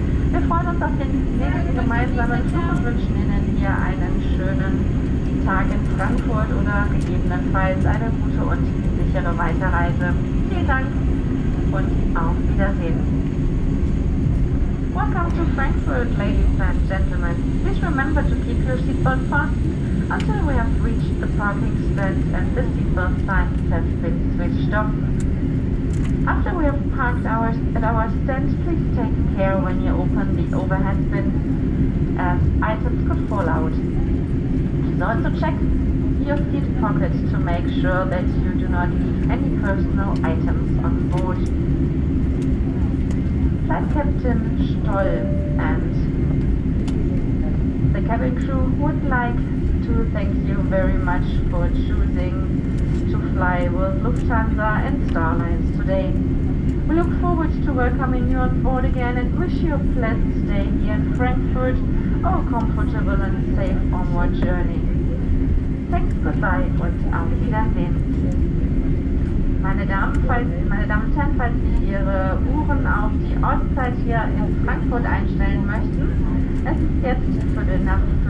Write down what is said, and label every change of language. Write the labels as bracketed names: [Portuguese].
[German] Wir freuen uns auf den nächsten gemeinsamen Flug und wünschen Ihnen hier einen schönen Tag in Frankfurt oder gegebenenfalls eine gute und sichere Weiterreise. Vielen Dank und auf Wiedersehen. [English] Welcome to Frankfurt, ladies and gentlemen. Please remember to keep your seatbelt fastened until we have reached the parking stand and the seatbelt signs have been switched off. After we have parked at our stand, please take care when you open the overhead bins, as items could fall out. Please also check your seat pocket to make sure that you do not leave any personal items on board. Flight Captain Stoll and the cabin crew would like to thank you very much for choosing to fly with Lufthansa and Starlines today. We look forward to welcoming you on board again and wish you a pleasant stay here in Frankfurt or a comfortable and safe onward journey. Thanks, goodbye [German] und auf Wiedersehen. Meine Damen und Herren, falls Sie Ihre Uhren auf die Ortszeit hier in Frankfurt einstellen möchten, es ist jetzt 4:05.